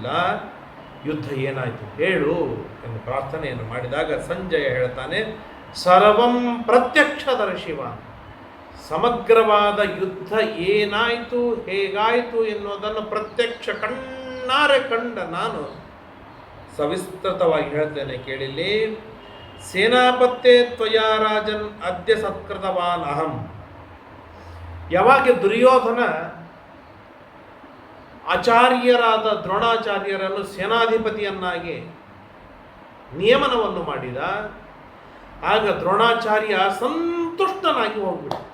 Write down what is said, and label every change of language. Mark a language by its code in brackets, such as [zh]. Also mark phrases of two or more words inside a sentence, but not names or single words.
[kn] ಯುದ್ಧ ಏನಾಯಿತು ಹೇಳು ಎಂದು ಪ್ರಾರ್ಥನೆಯನ್ನು ಮಾಡಿದಾಗ ಸಂಜಯ ಹೇಳ್ತಾನೆ, [sa] ಸರ್ವಂ ಪ್ರತ್ಯಕ್ಷದರ್ಶಿವ. [kn] ಸಮಗ್ರವಾದ ಯುದ್ಧ ಏನಾಯಿತು, ಹೇಗಾಯಿತು ಎನ್ನುವುದನ್ನು ಪ್ರತ್ಯಕ್ಷ ಕಣ್ಣಾರೆ ಕಂಡ ನಾನು ಸವಿಸ್ತೃತವಾಗಿ ಹೇಳ್ತೇನೆ ಕೇಳಿಲ್ಲಿ. [sa] ಸೇನಾಪತ್ತೆ ತ್ವಯಾ ರಾಜನ್ ಅದ್ಯ ಸತ್ಕೃತವಾನ್ ಅಹಂ. [kn] ಯಾವಾಗ ದುರ್ಯೋಧನ ಆಚಾರ್ಯರಾದ ದ್ರೋಣಾಚಾರ್ಯರನ್ನು ಸೇನಾಧಿಪತಿಯನ್ನಾಗಿ ನಿಯಮನವನ್ನು ಮಾಡಿದ, ಆಗ ದ್ರೋಣಾಚಾರ್ಯ ಸಂತುಷ್ಟನಾಗಿ ಹೋಗ್ಬಿಡ.